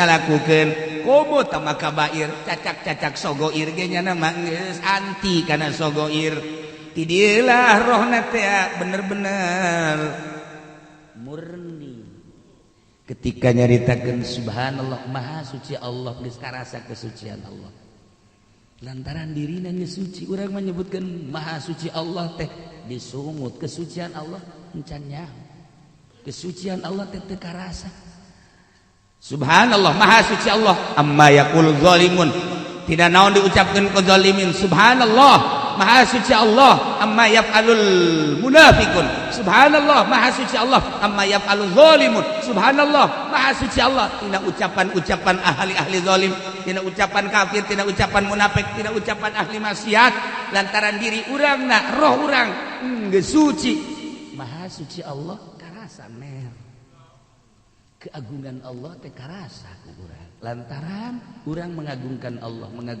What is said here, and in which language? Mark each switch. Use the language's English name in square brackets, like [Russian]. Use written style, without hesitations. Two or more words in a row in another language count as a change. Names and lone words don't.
[Sundanese] ngalakukeun komo tama kabair cacak-cacak sogoir ge nyana mah geus anti kana sogoir ti dieulah rohna teh bener-bener murni ketika nyaritakeun subhanallah maha suci Allah geus karasa kesucian Allah lantaran dirina geus suci urang menyebutkeun maha suci Allah teh disungut kesucian Allah encan nyaho kesucian Allah teh teu karasa subhanallah maha suci Allah [Arabic] amma yaqul zalimun [Sundanese] tidak naon diucapkeun ku zalimin subhanallah maha suci Allah [Arabic] amma yaf'alul munafiqun [Sundanese] subhanallah maha suci Allah [Arabic] amma yaf'alul zalimun [Sundanese] subhanallah maha suci Allah tina ucapan-ucapan ahli zalim tina ucapan kafir tina ucapan munafik tina ucapan ahli maksiat lantaran diri urangna roh urang geus suci maha suci Allah karasa mer keagungan Allah teh karasa ku urang lantaran urang mengagungkan Allah